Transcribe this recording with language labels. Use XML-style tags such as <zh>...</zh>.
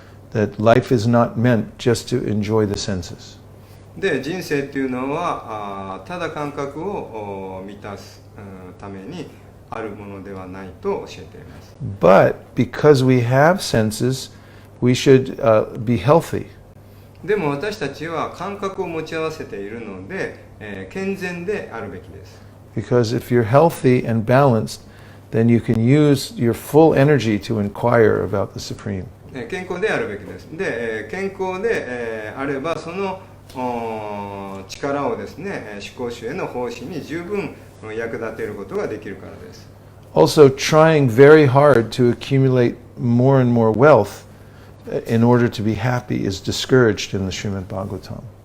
<en>That life is not meant just to enjoy the senses.</en> <ja>で、人生っていうのはただ感覚を満たすためにあるものではないと教えています。</ja> <en>But because we have senses, we should be healthy.</en> <ja>でも私たちは感覚を持ち合わせているので、健全であるべきです。</ja> <en>Because if you're healthy and balanced, then you can use your full energy to inquire about the Supreme.</en> <ja>健康であるべきです。で、健康であればその力をですね、思考主への奉仕に十分役立てることができるからです。</ja> <en>Also, trying very hard to accumulate more and more wealth in order to be happy is discouraged in the Srimad Bhagavatam.</en>